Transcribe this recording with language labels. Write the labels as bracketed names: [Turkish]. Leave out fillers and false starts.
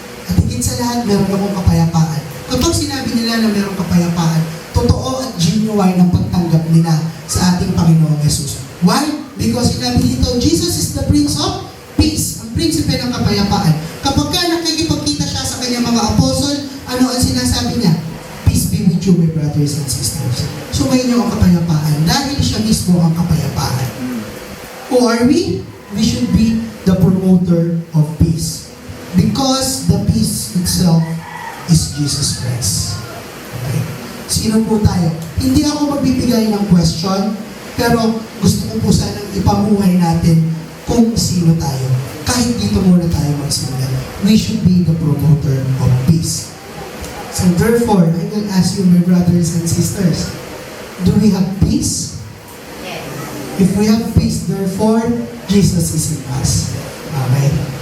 [Filipino] At higit sa lahat, meron akong kapayapaan. Kapag sinabi nila na meron kapayapaan, totoo at genuine ang pagtanggap nila sa ating Panginoong Jesus. Why? Because sinabi dito, [English] Jesus is the Prince of Peace, [Filipino] ang prinsipe ng kapayapaan. Kapag ka nakikipagkita siya sa kanyang mga apostol, ano ang sinasabi niya? [English] Peace be with you, my brothers and sisters. [Filipino] Sumayin niyo ang kapayapaan dahil siya mismo ang kapayapaan. [English] Who are we? We should be the promoter of peace. Because the peace itself is Jesus Christ. [Filipino] Okay? Sino po tayo? Hindi ako magbibigay ng question, pero gusto ko po sanang ipamuhay natin kung sino tayo. Kahit dito muna tayo magsimula. [English] We should be the promoter of peace. So therefore, I will ask you, my brothers and sisters, do we have peace? Yes. If we have peace, therefore, Jesus is in us. Amen.